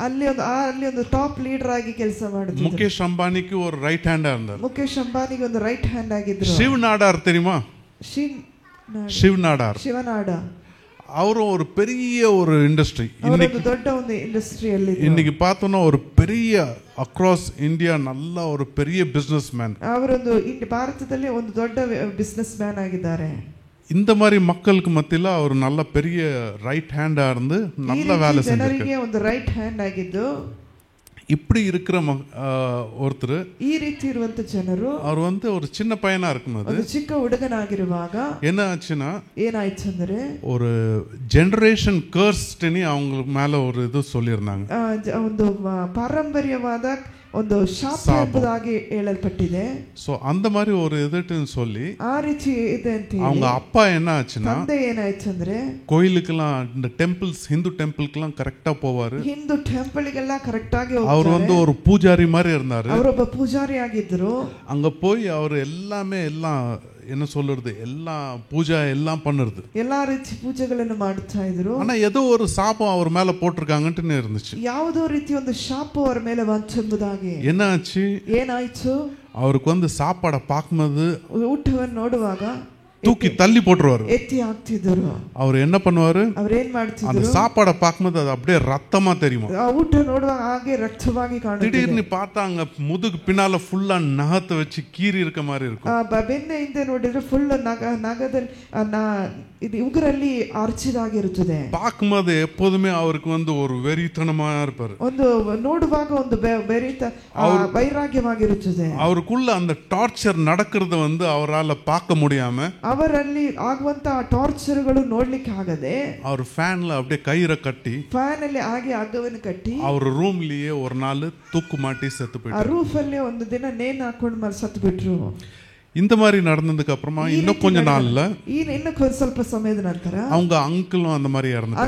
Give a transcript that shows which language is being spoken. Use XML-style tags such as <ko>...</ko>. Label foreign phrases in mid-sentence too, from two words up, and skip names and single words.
<kn>ಅಲ್ಲಿ ಒಂದು ಟಾಪ್ ಲೀಡರ್ ಆಗಿ ಕೆಲಸ ಮಾಡಿದ್ರು.</kn> <ta>முகேஷ் அம்பானிக்கு ஒரு</ta> <en>right hand</en> <ta>இருந்தார்.</ta> <kn>ಮುಕೇಶ್ ಅಂಬಾನಿಗೆ ಒಂದು</kn> <en>right hand</en> <kn>ಆಗಿದ್ರು.</kn> <ta>ಶಿವ್ ನಾಡಾರ್ தெரியுமா? ಶಿವ್ ನಾಡಾರ್, ಶಿವನಾಡ, அவரும் ஒரு பெரிய ஒரு இண்டஸ்ட்ரி.</ta> <kn>இன்னைக்கு ದೊಡ್ಡ ಒಂದು ಇಂಡಸ್ಟ್ರಿಯಲ್ಲಿ</kn> <ta>இன்னைக்கு பார்த்தோம்னா ஒரு பெரிய</ta> <en>across India</en> <ta>நல்ல ஒரு பெரிய</ta> <en>business man.</en> <kn>ಅವರೊಂದು ಭಾರತದಲ್ಲಿ ಒಂದು ದೊಡ್ಡ</kn> <en>business man</en> <kn>ಆಗಿದ್ದಾರೆ.</kn> <ta>இந்த மாதிரி மக்களுக்கு மத்தியில அவர் நல்ல பெரிய</ta> <en>right hand</en> <ta>இருந்து நல்ல வேலை செஞ்சிருக்காரு.</ta> <kn>ಜನರಿಗೆ ಒಂದು</kn> <en>right hand</en> <kn>ಆಗಿದ್ದು.</kn> <ta>இப்படி இருக்கிற ஒருத்தர்,</ta> <kn>ಈ ರೀತಿ ಇರುವಂತ ಜನರು,</kn> <ta>அவர் வந்து ஒரு சின்ன பையனா இருக்கும்போது,</ta> <kn>ಒಂದು ಚಿಕ್ಕ ಹುಡುಗನಾಗಿರುವಾಗ</kn> <ta>என்ன ಆச்சுன்னா,</ta> <kn>ಏನಾಯ್ತು ಅಂದ್ರೆ</kn> <ta>ஒரு</ta> <en>generation curse</en> <ta>அவங்க மேல ஒரு இது சொல்லியிருந்தாங்க.</ta> <kn>ಒಂದು ಪಾರಂಪರ್ಯವಾದ ಒಂದು ಶಾಪ ಎಂಬುದಾಗಿ ಹೇಳಲ್ಪಟ್ಟಿದೆ. ಸೋ</kn> <ta>அந்த மாதிரி ஒரு இதுன்னு சொல்லி</ta> <kn>ಆ ರೀತಿ ಇದೆ ಅಂತ ಹೇಳಿ</kn> <ta>அவங்க அப்பா என்ன ஆச்சுன்னா,</ta> <kn>ತಂದೆ ಏನಾಯ್ತು ಅಂದ್ರೆ</kn> <ta>கோயிலுக்கெல்லாம் இந்த டெம்பிள்ஸ், ஹிந்து டெம்பிள்க்கெல்லாம் கரெக்டா போவாரு.</ta> <kn>ಹಿಂದೂ ಟೆಂಪಲ್ಗೆಲ್ಲ ಕರೆಕ್ಟ್ ಆಗಿ ಹೋಗ್ತಾರೆ.</kn> <ta>அவர் வந்து ஒரு பூஜாரி மாதிரி இருந்தாரு.</ta> <kn>ಅವರೊಬ್ಬ ಪೂಜಾರಿ ಆಗಿದ್ರು.</kn> <ta>அங்க போய் அவர் எல்லாமே எல்லாம் என்ன சொல்றது, எல்லா பூஜை எல்லாம் பண்ணுறது, எல்லா</ta> <kn>ರೀತಿ ಪೂಜೆಗಳನ್ನು ಮಾಡ್ತಾ ಇದ್ರು.</kn> <ta>ஆனா ஏதோ ஒரு சாபம் அவர் மேல போட்டிருக்காங்கன்னு இருந்துச்சு.</ta> <kn>ಯಾವುದೋ ರೀತಿ ಒಂದು ಶಾಪ ಅವರ ಮೇಲೆ ಬಂತೆಂಬುದಾಗಿ.</kn> <ta>என்ன ஆச்சு?</ta> <kn>ಏನಾಯ್ತು?</kn> <ta>அவருக்கு வந்து சாப்பாடை பார்க்கும்போது,</ta> <kn>ಊಟವನ್ನು ನೋಡುವಾಗ</kn> <ta>தூக்கி தள்ளி போட்டுருவாரு,</ta> <kn>எத்தி ಹಾಕ್ತಿದ್ರು.</kn> <ta>அவர் என்ன பண்ணுவாரு?</ta> <kn>அவர் ಏನ್ ಮಾಡ್ತಿದ್ರು?</kn> <ta>அந்த சாப்பாடை பார்க்கும்போது அது அப்படியே ரத்தமா தெரியுமா?</ta> <kn>ಊಟ ನೋಡುವಾಗ ಹಾಗೆ ರಕ್ತವಾಗಿ ಕಾಣುತ್ತೆ.</kn> <ta>திடீர்னு பார்த்தாங்க முதுகு பின்னால ஃபுல்லா நகத்தை வச்சு கீறி இருக்க மாதிரி இருக்கும்.</ta> <kn>ಬೆನ್ನ ಹಿಂದೆ ನೋಡಿದ್ರೆ ಫುಲ್ ನಗದಲ್ಲಿ ಇದು ಉಗುರಲ್ಲಿ ಆರ್ಚಿದಾಗಿರುತ್ತದೆ.</kn> <ta>பார்க்கும்போது எப்போதுமே அவருக்கு வந்து ஒரு வெறித்தனமா இருப்பாரு.</ta> <kn>ಒಂದು ನೋಡುವಾಗ ಒಂದು ವೈರಾಗ್ಯವಾಗಿರುತ್ತದೆ.</kn> <ta>அவருக்குள்ள அந்த டார்ச்சர் நடக்கிறது வந்து அவரால பார்க்க முடியாம,</ta> <kn>ಅವರಲ್ಲಿ ಆಗುವಂತ ಟಾರ್ಚರ್ಗಳು ನೋಡ್ಲಿಕ್ಕೆ ಆಗದೆ,</kn> <ta>அவர் ஃபேன்ல அப்படியே கயிறை கட்டி,</ta> <kn>ಫ್ಯಾನ್ ಅಲ್ಲಿ ಹಾಗೆ ಹಗ್ಗವನ್ನು ಕಟ್ಟಿ</kn> <ta>அவர் ரூம்லயே ஒரு நாள் தூக்கு மாட்டி செத்து போயிட்டாரு.</ta> <kn>ಆ ರೂಫ್ ಅಲ್ಲಿ ಒಂದು ದಿನ ನೇಣು ಹಾಕೊಂಡು ಸತ್ತು ಬಿಟ್ರು.</kn> <ta>இந்த மாதிரி நடந்ததுக்கு அப்புறமா இன்னும் கொஞ்ச நாள்ல,</ta> <kn>ಇನ್ನು ಸ್ವಲ್ಪ ಸಮಯದ ನಂತರ</kn> <ta>அவங்க அங்கிளும் அந்த மாதிரி இறந்துட்டாரு.</ta>